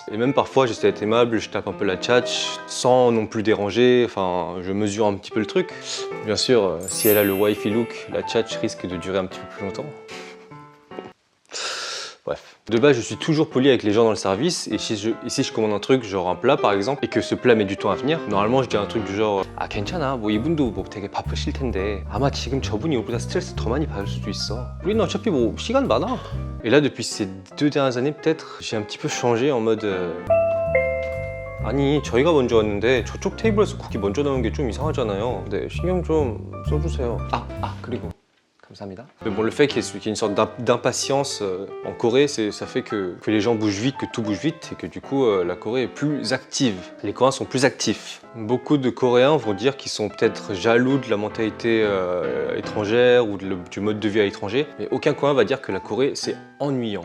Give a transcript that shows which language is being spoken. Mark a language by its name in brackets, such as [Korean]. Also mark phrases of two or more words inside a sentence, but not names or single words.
[French] Et même parfois, j'essaie d'être aimable, je tape un peu la tchatch, sans non plus déranger, enfin, je mesure un petit peu le truc. Bien sûr, si elle a le wifi look, la tchatch risque de durer un petit peu plus longtemps. Bref. De base, je suis toujours poli avec les gens dans le service et si je commande un truc, genre un plat par exemple, et que ce plat met du temps à venir, normalement je dis un truc du genre [Korean] 아 괜찮아, 뭐 이분도 뭐 되게 바쁘실 텐데 아마 지금 저분이 우리보다 스트레스 더 많이 받을 수도 있어. 우리는 어차피 뭐 시간 많아. [French] Et là, depuis ces 2 dernières années peut-être, j'ai un petit peu changé en mode [Korean] 아니 저희가 먼저 왔는데 저쪽 테이블에서 국이 먼저 나오는 게 좀 이상하잖아요. 네, 신경 좀 써주세요. 그리고 감사합니다. [French] Mais bon, le fait qu'il y ait une sorte d'impatience en Corée, ça fait que les gens bougent vite, que tout bouge vite et que du coup la Corée est plus active. Les Coréens sont plus actifs. Beaucoup de Coréens vont dire qu'ils sont peut-être jaloux de la mentalité étrangère ou du mode de vie à l'étranger, mais aucun Coréen va dire que la Corée c'est ennuyant.